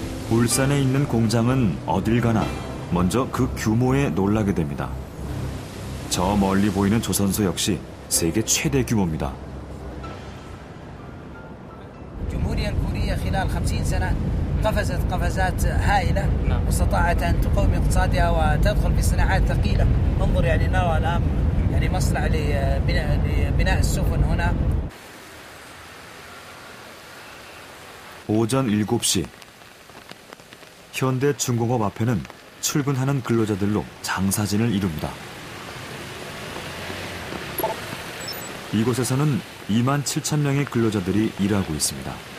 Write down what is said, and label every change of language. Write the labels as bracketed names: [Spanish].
[Korean] 울산에 있는 공장은 어딜 가나 먼저 그 규모에 놀라게 됩니다. 저 멀리 보이는 조선소 역시 세계 최대 규모입니다. [Arabic] الجمهورية الكورية خلال 50 سنة قفزت قفزات هائلة واستطاعت أن تقوم اقتصادها وتدخل في صناعات ثقيلة. انظر يعني نرى الآن يعني مصنع لبناء السفن هنا. [Korean] 오전 7시 현대중공업 앞에는 출근하는 근로자들로 장사진을 이룹니다. 이곳에서는 2만 7천 명의 근로자들이 일하고 있습니다.